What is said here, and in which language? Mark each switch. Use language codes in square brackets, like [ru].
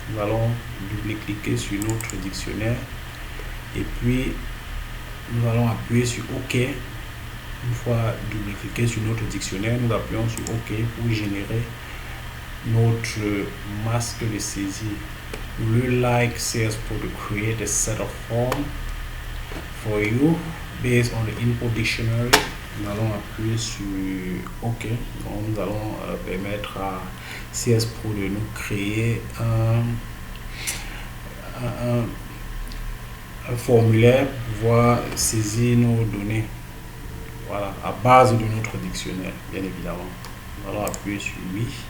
[fr] Nous allons double-cliquer sur notre dictionnaire et puis nous allons appuyer sur OK. Une fois double-cliqué sur notre dictionnaire, nous appuyons sur OK pour générer notre masque de saisie. [en] We would like CS Pro to create a set of form for you based on the input dictionary. [fr] Nous allons appuyer sur OK. Donc, nous allons permettre à CS Pro de nous créer un formulaire pour pouvoir saisir nos données. Voilà, à base de notre dictionnaire, bien évidemment. Nous allons appuyer sur oui.